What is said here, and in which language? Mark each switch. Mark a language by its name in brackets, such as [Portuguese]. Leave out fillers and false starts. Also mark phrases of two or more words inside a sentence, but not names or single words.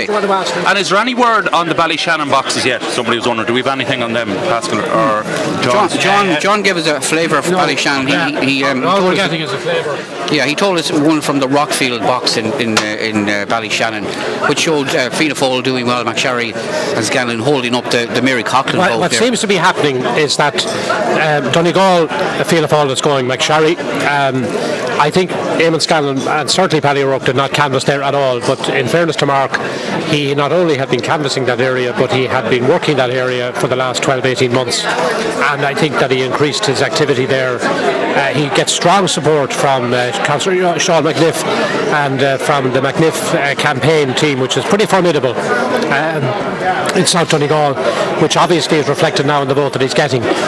[English] And is there any word on the Ballyshannon boxes yet? Somebody was wondering, do we have anything on them, Pascal or John? John gave us a flavour of Ballyshannon. All we're getting is a flavour. Yeah, he told us one from the Rockfield box in Ballyshannon, which showed Fianna Fáil doing well, McSharry and Scanlon holding up the Mary Coughlin vote. What there seems to be happening is that Donegal, Fianna Fáil is going McSharry. I think Eamon Scanlon and certainly Paddy O'Rourke did not canvass there at all, but in fairness to Mark, he not only had been canvassing that area, but he had been working that area for the last 12-18 months, and I think that he increased his activity there. He gets strong support from Councillor Sean McNiff and from the McNiff campaign team, which is pretty formidable in South Donegal, which obviously is reflected now in the vote that he's getting.